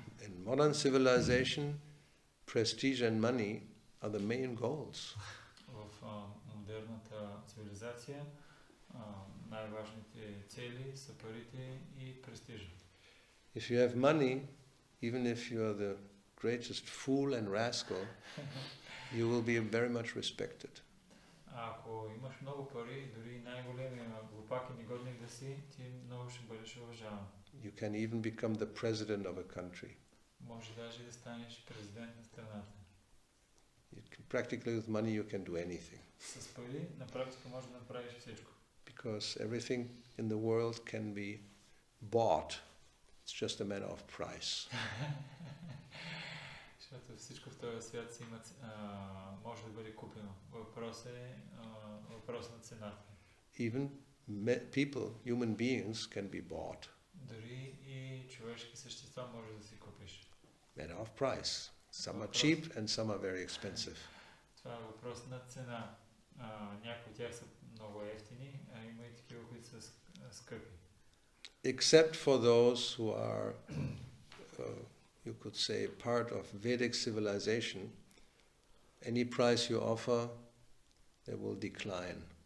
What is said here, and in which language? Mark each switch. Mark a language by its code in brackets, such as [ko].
[en] In modern civilization, prestige and money are the main goals. [bg] В модерната цивилизация най-важните цели са парите и престижа. [en] If you have money, even if you are the greatest fool and rascal, you will be very much respected. [bg] Ако имаш много пари, дори най-големия глупак и негодник да си, ти много ще бъдеш уважаван. [en] You can even become the president of a country. [bg] Може даже да станеш президент на страната. [en] Practically with money you can do anything. [bg] С пари на практика можеш да направиш всичко. [en] Because everything in the world can be bought. It's just a matter of price. [bg] Защото всичко в този свят си има, може да бъде купено. Въпрос на цената. [en] Even people, human beings can be bought. [bg] Дори и човешки същества може да си купиш. [en] Matter of price. Some are cheap and some are very expensive. [bg] Това е въпрос на цена. Някои от тях са много ефтини, а има и такива, които са скъпи. [en] Except for those who are, you could say, part of Vedic civilization, any price you offer, they will decline.